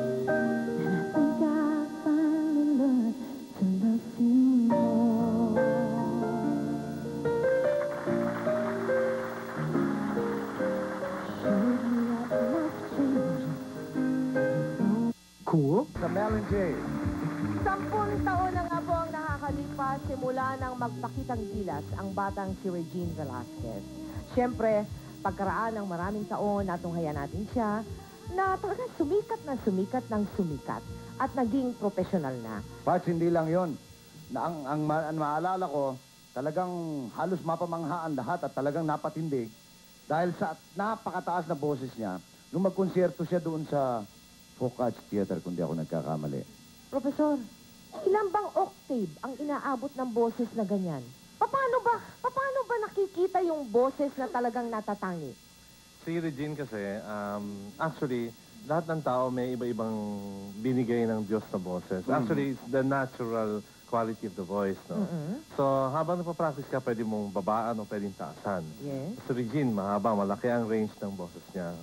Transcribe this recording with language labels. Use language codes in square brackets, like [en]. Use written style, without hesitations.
[en] And I think I finally learned to love you more. Showed me that love changes. [tl] Cool. Sa Melon J. 10 taon na nga po ang nakakalipas simula nang magpakitang gilas ang batang si Regine Velasquez. Siyempre, pagkaraan ng maraming taon, natunghayan natin siya na talagang sumikat ng sumikat at naging profesional na. Parts, hindi lang yon. Na ang maalala ko, talagang halos mapamanghaan lahat at talagang napatindig dahil sa napakataas na boses niya nung magkonsyerto siya doon sa Folk Arts Theater, kung di ako nagkakamali. Profesor, ilan bang octave ang inaabot ng boses na ganyan? Paano ba nakikita yung boses na talagang natatangi? Si Regine kasi, actually, lahat ng tao may iba-ibang binigay ng Diyos na boses. [en] Actually, it's the natural quality of the voice, no? [tl] So, habang napapractice ka, pwede mong babaan o pwedeng taasan. [en] Yes. [tl] Si Regine, mahaba, malaki ang range ng boses niya.